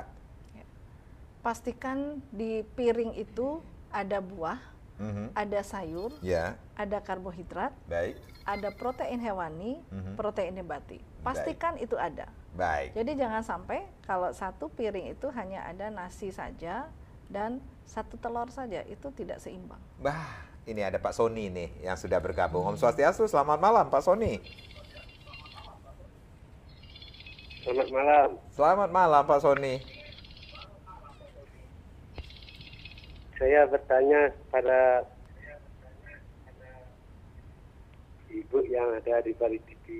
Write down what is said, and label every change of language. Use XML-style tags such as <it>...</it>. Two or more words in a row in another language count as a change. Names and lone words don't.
<id>Pastikan di piring itu ada buah, ada sayur, ada karbohidrat, ada protein hewani, protein nabati. Pastikan itu ada. Jadi jangan sampai kalau satu piring itu hanya ada nasi saja, dan 1 telur saja itu tidak seimbang. Bah, ini ada Pak Sony nih yang sudah bergabung. Om Swastiastu, selamat malam Pak Sony. Selamat malam. Selamat malam Pak Sony. Saya bertanya pada ibu yang ada di balik TV.</id>